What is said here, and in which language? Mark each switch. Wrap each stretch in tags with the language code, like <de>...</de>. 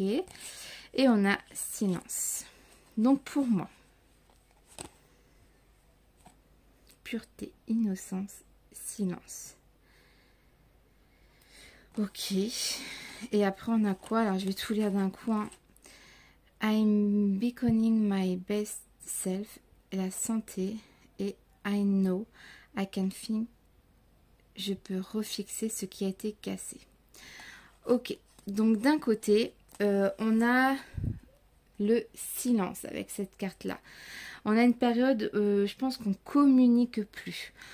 <fr>Et on a silence. Donc, pour moi, pureté, innocence, silence. Ok. Et après, on a quoi? Alors, je vais tout lire d'un coup. Hein.</fr> <en>I'm becoming my best self.</en> <fr>La santé. Et</fr> <en>I know I can think.</en> <fr>Je peux refixer ce qui a été cassé. Ok. Donc, d'un côté, on a le silence avec cette carte-là. On a une période, je pense qu'on communique plus.</fr>